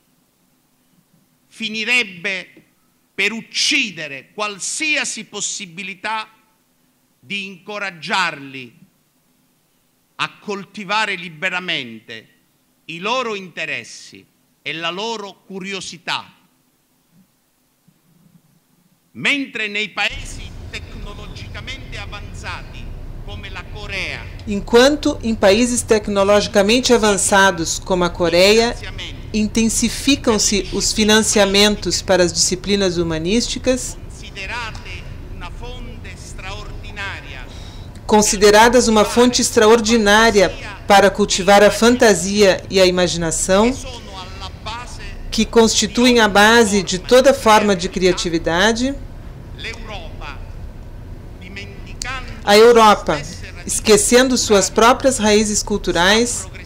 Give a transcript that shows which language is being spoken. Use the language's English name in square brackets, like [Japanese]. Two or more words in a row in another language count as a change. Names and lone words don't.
[Italian] finirebbe per uccidere qualsiasi possibilità di incoraggiarli a coltivare liberamente i loro interessi e la loro curiosità. Mentre nei paesi tecnologicamente avanzati come la Coreia, [Portuguese] enquanto em países tecnologicamente avançados como a Coreia, intensificam-se os financiamentos para as disciplinas humanísticas, consideradas uma fonte extraordinária para cultivar a fantasia e a imaginação, que constituem a base de toda forma de criatividade, A Europa, esquecendo suas próprias raízes culturais,